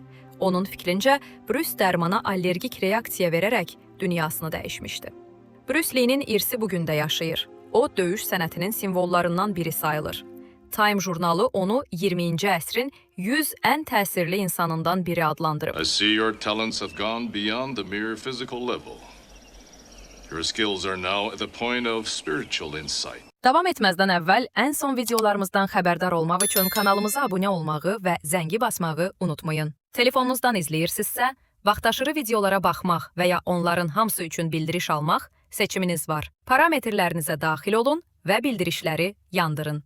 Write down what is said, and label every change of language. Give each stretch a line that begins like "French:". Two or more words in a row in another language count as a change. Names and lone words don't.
Azerbaijani: Onun fikrincə, Bruce dərmana allergik reaksiya verərək dünyasını dəyişmişdi. Bruce Lee-nin irsi bugün də yaşayır. O, döyüş sənətinin simvollarından biri sayılır. Time jurnalı onu 20-ci əsrin 100 ən təsirli insanından biri adlandırıb.
English: I see your talents have gone beyond the mere physical level. Your skills are now at the point of spiritual insight.
Azerbaijani: Davam etməzdən əvvəl ən son videolarımızdan xəbərdar olmaq üçün kanalımıza abunə olmağı və zəngi basmağı unutmayın. Telefonunuzdan izləyirsinizsə, vaxtaşırı videolara baxmaq və ya onların hamısı üçün bildiriş almaq seçiminiz var. Parametrlərinizə daxil olun və bildirişləri yandırın.